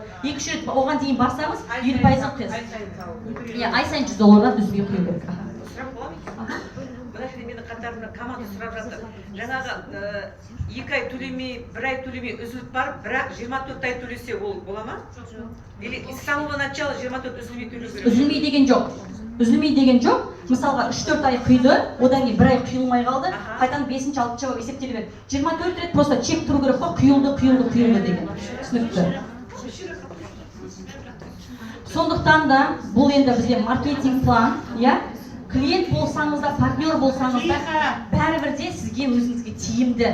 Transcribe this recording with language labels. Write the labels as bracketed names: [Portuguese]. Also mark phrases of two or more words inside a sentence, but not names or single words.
[Kazakh] 2-3 рет оған дейін барсаңыз 50%-ын құясыз. Ай сайын $100 дүзбей құю керек. Мына жерде мені қатарымда команда сұрап жатыр. Жаңағы 2 ай төлемей, 1 ай төлемей үзіліп барып, бірақ 24 ай төлесе ол бола ма? [Russian] Или с самого начала 24 [Kazakh] үзілмей төлеу керек? Үзілмей деген жоқ. Үзілмей деген жоқ. Мысалға 3-4 ай құйды, одан кейін 1 ай құйылмай қалды, қайтадан 5-6 ай есептеле береді. 24 рет просто чек тұру керек қой, құйылды деген. Түсінікті. Сондықтан да бұл енді бізге маркетинг план, клиент болсаңыз да, партнер болсаңыз да, бәрібірде сізге өзіңізге тиімді.